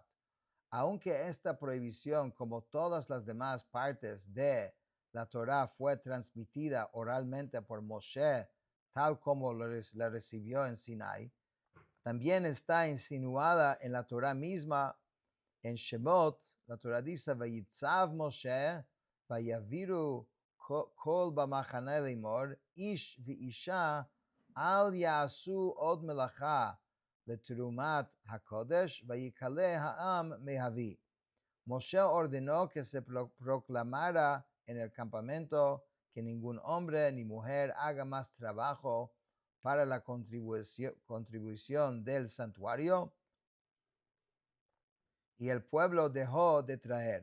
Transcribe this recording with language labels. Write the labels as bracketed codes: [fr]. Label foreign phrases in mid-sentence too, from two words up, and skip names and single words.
[es] Aunque esta prohibición, como todas las demás partes de la Torá, fue transmitida oralmente por Moshe, tal como la recibió en Sinai, también está insinuada en la Torá misma. En Shemot, la Torá dice: [he] ויצו משה ויעבירו קול במחנה לאמר איש ואשה אל יעשו עוד מלאכה לתרומת הקדש ויכלא העם מהביא. [es] Moshe ordenó que se proclamara en el campamento que ningún hombre ni mujer haga más trabajo para la contribución del santuario, y el pueblo dejó de traer.